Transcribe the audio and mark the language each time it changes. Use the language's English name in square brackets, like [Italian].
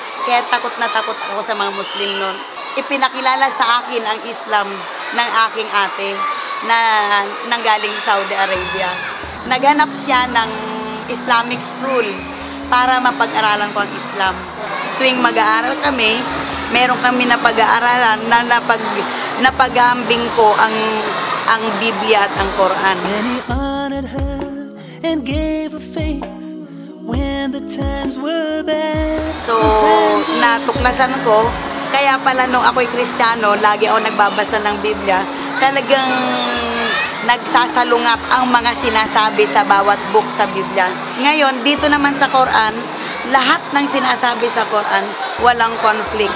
[Filipino] Kaya takot na takot ako sa mga Muslim noon. Ipinakilala sa akin ang Islam ng aking ate na nanggaling sa Saudi Arabia. Naghanap siya ng Islamic school para mapag-aralan ko ang Islam. Tuwing mag-aaral kami, meron kami na pag-aaralan na napag-ambing ko ang Biblia at ang Quran. [English] And he honored her and gave her faith when the times were bad. [Filipino] So, natuklasan ko, kaya pala nung ako'y Kristiyano, lagi ako nagbabasa ng Biblia, talagang nagsasalungat ang mga sinasabi sa bawat book sa Biblia. Ngayon, dito naman sa Quran, lahat ng sinasabi sa Quran, walang conflict.